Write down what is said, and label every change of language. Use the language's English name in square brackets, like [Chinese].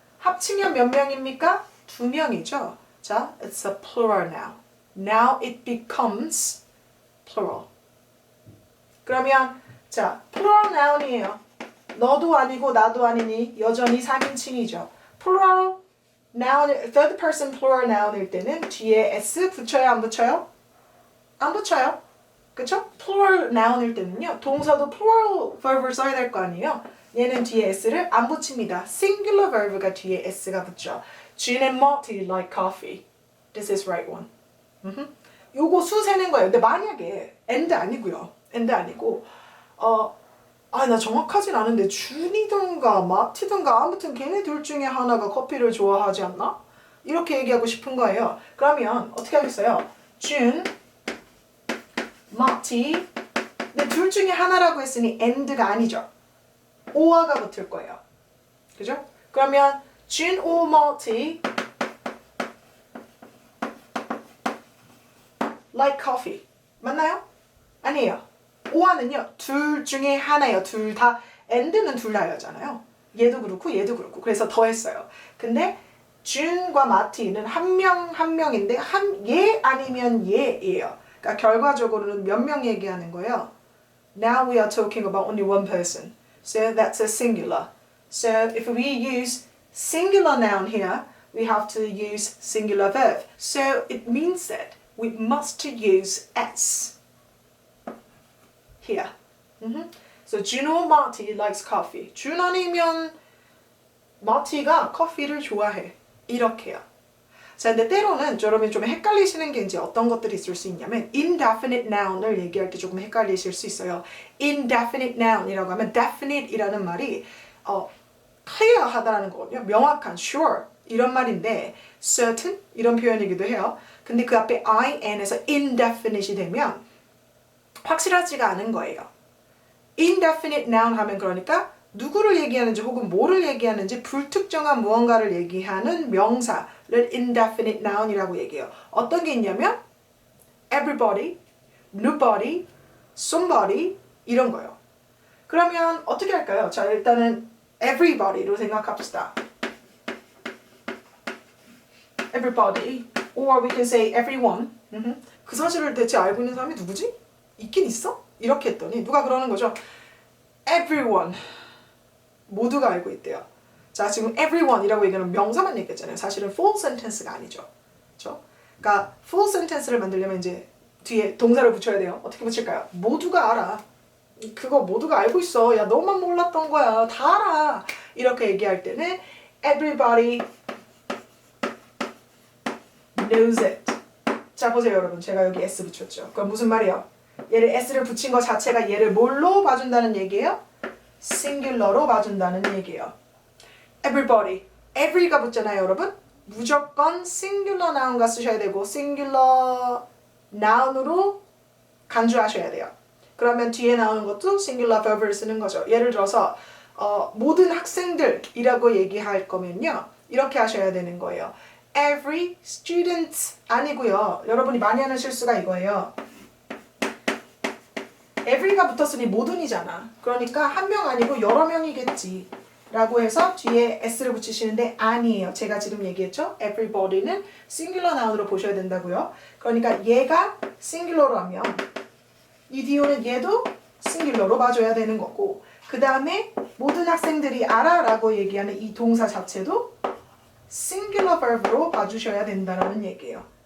[Korean] 합치면 몇 명입니까? 2명이죠. 자, [English] it's a plural now. Now it becomes plural. [Korean] 그러면 자, plural noun이에요. 너도 아니고 나도 아니니 여전히 3인칭이죠. plural noun, third person plural noun일 때는 뒤에 s 붙여요, 안 붙여요? 안 붙여요. 그쵸? plural noun일 때는요. 동사도 plural verb을 써야 될 거 아니에요. 얘는 뒤에 s를 안 붙입니다. singular verb가 뒤에 s가 붙죠. [English] June and Marty like coffee. This is right one. [Korean] 요거 수 세는 거예요. 근데 만약에 and 아니고요. and 아니고 나 정확하진 않은데 준이든가 마티든가 아무튼 걔네 둘 중에 하나가 커피를 좋아하지 않나? 이렇게 얘기하고 싶은 거예요. 그러면 어떻게 하겠어요? 준, 마티. 근데 둘 중에 하나라고 했으니 and가 아니죠. or가 붙을 거예요. 그죠? 그러면 준 or 마티 [English] like coffee. [Korean] 맞나요? 아니에요. or는요. 둘 중에 하나예요. 둘 다. and는 둘 다였잖아요. 얘도 그렇고 얘도 그렇고. 그래서 더했어요. 근데 준과 마티는 한 명 한 명인데 얘 아니면 얘예요. 그러니까 결과적으로는 몇 명 얘기하는 거예요. [English] Now we are talking about only one person. So that's a singular. So if we use singular noun here, we have to use singular verb. So it means that we must use s here. So June or Marty likes coffee. [Korean] 준 아니면 마티가 커피를 좋아해. 이렇게요. 자, 근데 때로는 여러분이 좀 헷갈리시는 게 이제 어떤 것들이 있을 수 있냐면 indefinite noun을 얘기할 때 조금 헷갈리실 수 있어요. indefinite noun이라고 하면 definite이라는 말이 clear하다라는 거거든요. 명확한, sure 이런 말인데 certain 이런 표현이기도 해요. 근데 그 앞에 in에서 indefinite이 되면 확실하지가 않은 거예요. indefinite noun 하면 그러니까 누구를 얘기하는지 혹은 뭐를 얘기하는지 불특정한 무언가를 얘기하는 명사를 indefinite noun이라고 얘기해요. 어떤 게 있냐면 everybody, nobody, somebody 이런 거요. 그러면 어떻게 할까요? 자, 일단은 everybody로 생각합시다. [English] everybody or we can say everyone. [Korean] 그 사실을 대체 알고 있는 사람이 누구지? 있긴 있어? 이렇게 했더니 누가 그러는 거죠. everyone. 모두가 알고 있대요. 자, 지금 everyone이라고 얘기하는 명사만 얘기했잖아요. 사실은 full sentence가 아니죠. 그렇죠? 그러니까 full sentence를 만들려면 이제 뒤에 동사를 붙여야 돼요. 어떻게 붙일까요? 모두가 알아. 그거 모두가 알고 있어. 야, 너만 몰랐던 거야. 다 알아. 이렇게 얘기할 때는 [English] everybody knows it. [Korean] 자, 보세요, 여러분. 제가 여기 s 붙였죠. 그럼 무슨 말이에요? 얘를 s를 붙인 것 자체가 얘를 뭘로 봐준다는 얘기예요? singular로 봐준다는 얘기예요. everybody, every가 붙잖아요, 여러분. 무조건 singular noun과 쓰셔야 되고 singular noun으로 간주하셔야 돼요. 그러면 뒤에 나오는 것도 singular verb을 쓰는 거죠. 예를 들어서 모든 학생들이라고 얘기할 거면요. 이렇게 하셔야 되는 거예요. every student 아니고요. 여러분이 많이 하는 실수가 이거예요. every가 붙었으니 모든이잖아. 그러니까 한 명 아니고 여러 명이겠지. 라고 해서 뒤에 s를 붙이시는데 아니에요. 제가 지금 얘기했죠. everybody는 singular noun으로 보셔야 된다고요. 그러니까 얘가 singular로 하면 이 뒤에는 얘도 singular로 봐줘야 되는 거고 그 다음에 모든 학생들이 알아 라고 얘기하는 이 동사 자체도 singular verb로 봐주셔야 된다는 얘기예요.